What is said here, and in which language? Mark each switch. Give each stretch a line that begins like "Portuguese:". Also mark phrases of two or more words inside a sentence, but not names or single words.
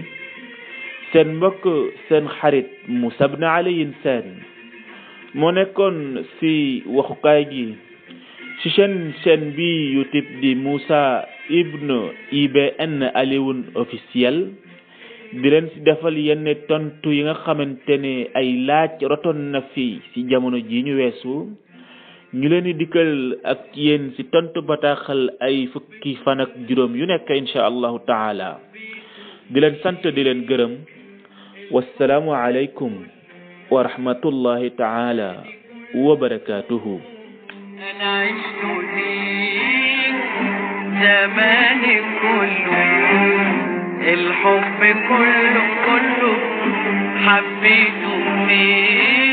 Wolof: seen mbokk seen xarit Moussa Ibn Aliyin Sène moo nekkoon ci waxukaay gi ci chaîne bi YouTube di Moussa Ibn IBN Alioune officiel, di leen ci defal yenn tontu yi nga xamante ne ay laaj rotoon na fi ci jamono ji ñu weesu. ñu leen di dikkal ak yéen ci tontu bataaxal ay fukki fan ak juróom yu nekk
Arabic: إن شاء الله تعالى.
Wolof: di leen sant di leen gërëm.
Arabic: والسلام عليكم ورحمة الله تعالى وبركاته. أنا عشت في زمان كله الحب كله حبيته فيه.